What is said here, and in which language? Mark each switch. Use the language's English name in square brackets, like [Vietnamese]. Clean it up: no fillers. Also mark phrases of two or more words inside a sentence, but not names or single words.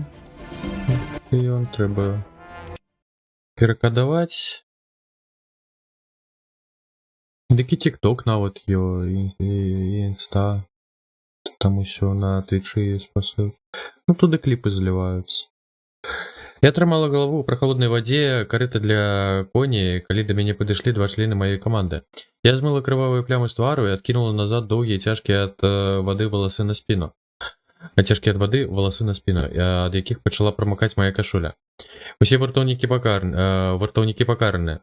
[Ukrainian] І он треба перекодувати. Дикий тік-ток навіть є, і інста. [Russian] Там усё на твичі є способ. [Ukrainian] Ну, туди кліпи заливаються. [Belarusian] Я трымала галаву ў прахалоднай вадзе карыта для коней, калі да мяне падышлі два члены маёй каманды. Я змыла крывавыя плямы з твару і адкінула назад доўгія цяжкія ад вады валасы на спіну. Цяжкія ад вады валасы на спіну, ад якіх пачала прамакаць мая кашуля. Усе вартаўнікі пакараны.